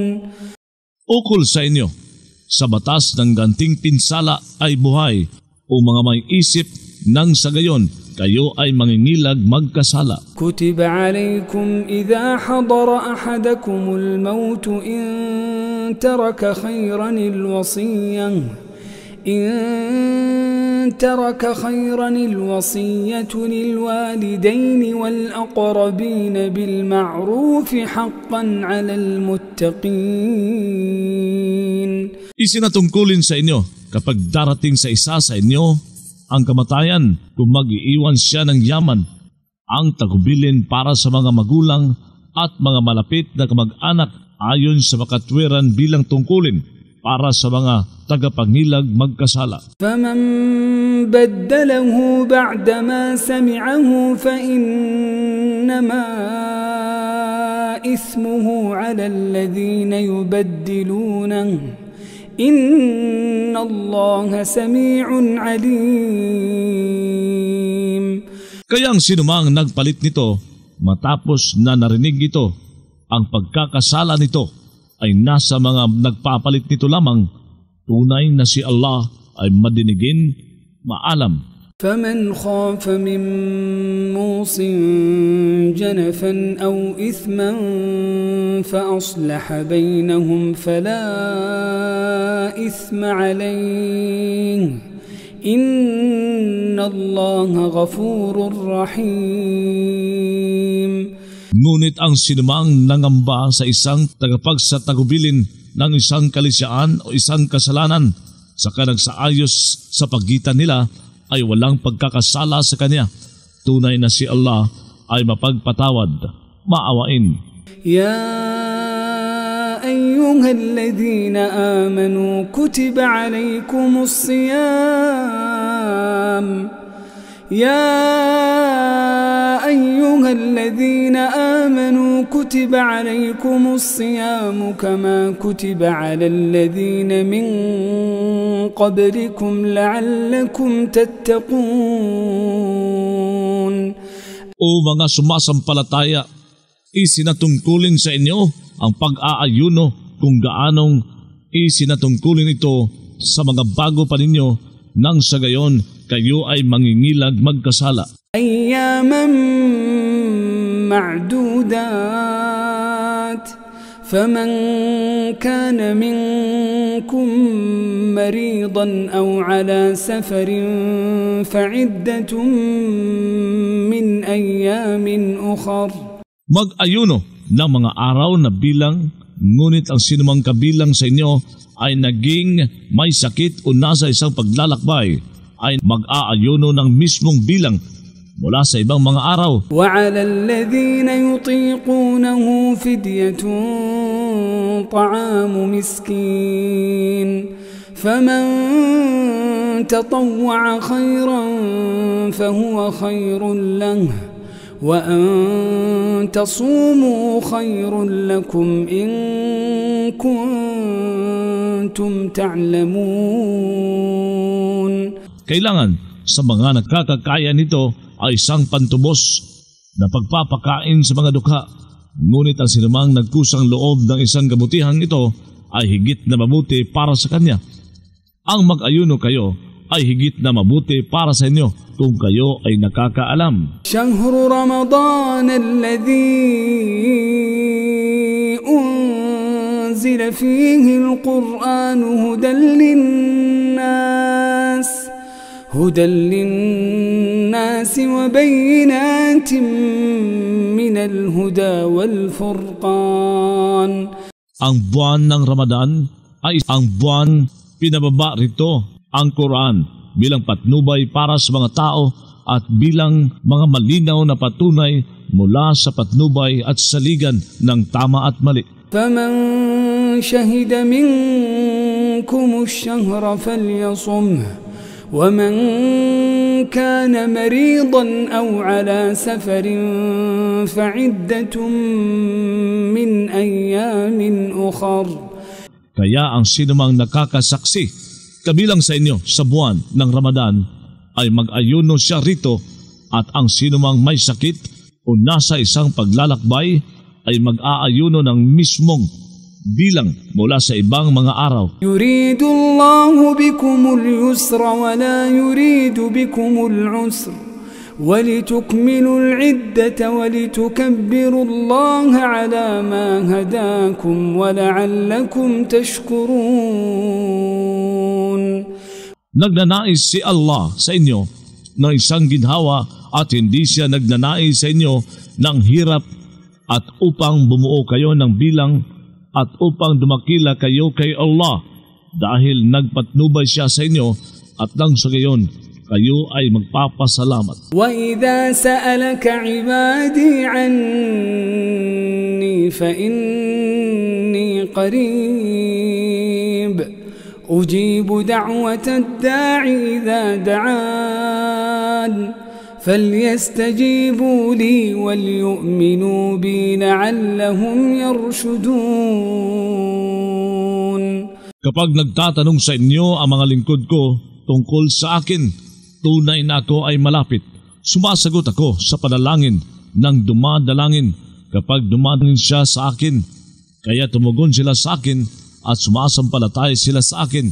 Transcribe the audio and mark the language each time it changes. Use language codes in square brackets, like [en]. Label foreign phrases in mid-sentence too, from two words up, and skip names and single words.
[tl] Ukol sa inyo, sa batas ng ganting pinsala ay buhay, o mga may isip nang sa gayon kayo ay mangingilag magkasala. [ar] كتب عليكم إذا حضر أحدكم الموت إن ترك خيرا الوصية للوالدين والأقربين بالمعروف حقا على المتقين. [tl] Isinatungkulin sa inyo kapag darating sa isa sa inyo ang kamatayan, kung mag-iiwan siya ng yaman, ang tagubilin para sa mga magulang at mga malapit na kamag-anak ayon sa makatwiran bilang tungkulin para sa mga tagapangilag magkasala. [ar] فمن بدله بعدما سمعه فإنما إثمه على الذين يبدلونه إن الله سميع عليم. [tl] Kaya ang sinumang nagpalit nito matapos na narinig ito, ang pagkakasala nito ay nasa mga nagpapalit nito lamang. Tunay na si Allah ay madinigin, maalam. [ar] فمن خاف من موص جنفا أو إثما فأصلح بينهم فلا إثم عليه إن الله غفور رحيم. [tl] Ngunit ang sinumang nangamba sa isang tagapagsatagubilin ng isang kalisiyaan o isang kasalanan saka nagsaayos sa pagitan nila ay walang pagkakasala sa kanya. Tunay na si Allah ay mapagpatawad, maawain. [ar] يا أيها الذين آمنوا كتب عليكم الصيام. يا أيها الذين آمنوا كتب عليكم الصيام كما كتب على الذين من قبلكم لعلكم تتقون. [tl] O mga sumasampalataya, isinatungkulin sa inyo ang pag-aayuno kung gaanong isinatungkulin ito sa mga bago pa ninyo nang sa gayon kayo ay mangingilag magkasala. [ar] أياما معدودات فمن كان منكم مريضا أو على سفر فعدة من أيام أخر. [tl] Mag-ayuno ng mga araw na bilang, ngunit ang sinumang kabilang sa inyo ay naging may sakit o nasa isang paglalakbay ay mag-aayuno ng mismong bilang mula sa ibang mga araw. [ar] وعلى الذين يطيقونه فدية طعام مسكين فمن تطوع خيرا فهو خير له وأن تصوموا خير لكم إن كنتم تعلمون. [tl] Kailangan sa mga nagkakakaya nito ay isang pantubos na pagpapakain sa mga dukha. Ngunit ang sinumang nagkusang loob ng isang kabutihang ito ay higit na mabuti para sa kanya. Ang mag-ayuno kayo ay higit na mabuti para sa inyo kung kayo ay nakakaalam. [ar] شهر رمضان الذي أنزل فيه القرآن هدى للناس وبينات من الهدى والفرقان. [tl] Ang buwan ng Ramadan ay ang buwan pinababa rito ang Quran bilang patnubay para sa mga tao at bilang mga malinaw na patunay mula sa patnubay at saligan ng tama at mali. [ar] فمن شهد منكم الشهر فليصمه ومن كان مريضا أو على سفر فعدة من أيام أخر. [tl] Kaya ang sinumang nakakasaksi kabilang sa inyo sa buwan ng Ramadan ay mag-ayuno siya rito, at ang sinumang may sakit o nasa isang paglalakbay ay mag-aayuno ng mismong bilang mula sa ibang mga araw. [ar] يريد الله بكم اليسر ولا يريد بكم العسر ولتكملوا العدة ولتكبروا الله على ما هداكم ولعلكم تشكرون. [tl] Nagnanais si Allah sa inyo ng isang ginhawa at hindi siya nagnanais sa inyo ng hirap, at upang bumuo kayo ng bilang at upang dumakila kayo kay Allah dahil nagpatnubay siya sa inyo, at nang sa gayon kayo ay magpapasalamat. [ar] وَإِذَا سَأَلَكَ عِبَادِي عَنِّي فَإِنِّي قَرِيبٌ أُجِيبُ دَعْوَةَ الدَّاعِ إِذَا دَعَانِ فَلْيَسْتَجِيبُوا لِي وَلْيُؤْمِنُوا بِي لَعَلَّهُمْ يَرْشُدُونَ. [tl] Kapag nagtatanong sa inyo ang mga lingkod ko tungkol sa akin, tunay na ako ay malapit. Sumasagot ako sa panalangin ng dumadalangin kapag dumadalangin siya sa akin. Kaya tumugon sila sa akin at sumasampalataya sila sa akin.